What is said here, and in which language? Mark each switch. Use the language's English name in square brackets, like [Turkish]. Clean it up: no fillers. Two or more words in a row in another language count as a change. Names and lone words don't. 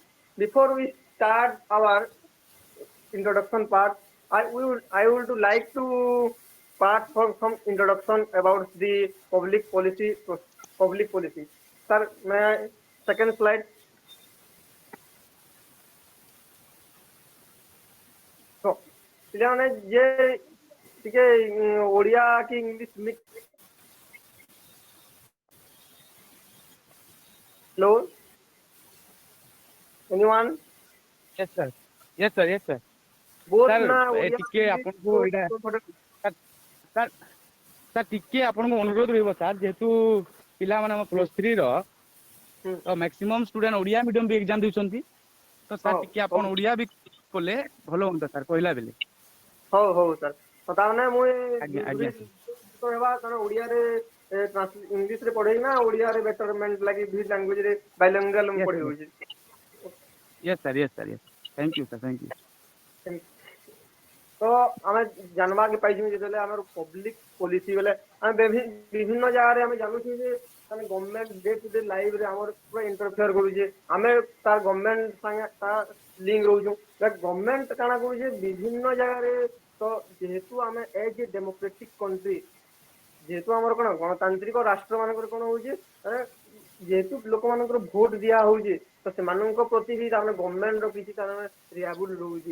[English] Before we start our introduction part, I would like to part for some introduction about the public policy. Sir, may I second slide? So, [Odia] ପିଲାମାନେ ଯେ ଟିକେ ଓଡ଼ିଆ କି [English] English mix [Odia] Hello? [English] Anyone? Yes, sir. Yes, sir. Both Sir, na [Odia] ଟିକେ ଆପଣଙ୍କୁ ଏଇଟା ସାର୍ ଟିକେ ଆପଣଙ୍କୁ ଅନୁରୋଧ ରହିବ ସାର୍, ଯେହେତୁ ପିଲାମାନେ ଆମ +3 ର [English] maximum student [Odia] ଓଡ଼ିଆ ମିଡିୟମ ବି ଏକ୍ଜାମ ଦେଉଛନ୍ତି, ତ ସାର୍ ଟିକେ ଆପଣ ଓଡ଼ିଆ ବି କଲେ ଭଲ ହୁଅନ୍ତା ସାର୍ କହିଲା ବେଲେ। ହଉ ହଉ ସାର୍, ତାମାନେ ମୁଇଁ ଆଜ୍ଞା। ହେବା କାରଣ ଓଡ଼ିଆରେ ଇଂଲିଶରେ ପଢ଼େଇ ନା ଓଡ଼ିଆରେ ବେଟରମେଣ୍ଟ ଲାଗି ଦୁଇ [English] language bilingual [Odia] ମୁଁ ପଢ଼େଇ ହଉଛି। [English] Yes, sir. Thank you, sir. Thank you. [Odia] ତ ଆମେ ଜାନବାକେ ପାଇଛୁ ଯେତେବେଳେ ଆମର [English] public policy [Odia] ବେଲେ ଆମେ ବିଭିନ୍ନ ଜାଗାରେ ଆମେ ଜାନୁଛୁ ଯେ ମାନେ [English] government day to day life [Odia] ଆମର ପୁରା ଇଣ୍ଟରଫିୟର କରୁଛେ, ଆମେ ତାର ଗଭର୍ଣ୍ଣମେଣ୍ଟ ସାଙ୍ଗେ ତା ଲିଙ୍କ ରହୁଛୁ। ଗଭର୍ଣ୍ଣମେଣ୍ଟ କାଣା କରୁଛେ ବିଭିନ୍ନ ଜାଗାରେ, ତ ଯେହେତୁ ଆମେ [English] as a democratic country, [Odia] ଯେହେତୁ ଆମର କଣ ଗଣତାନ୍ତ୍ରିକ ରାଷ୍ଟ୍ର ମାନଙ୍କର କଣ ହଉଛି, ଯେହେତୁ ଲୋକମାନଙ୍କର ଭୋଟ ଦିଆ ହଉଛି, ତ ସେମାନଙ୍କ ପ୍ରତି ବି ତାମାନେ ଗଭର୍ଣ୍ଣମେଣ୍ଟର କିଛି ତାମାନେ ରିଆବୁଲ ରହୁଛି।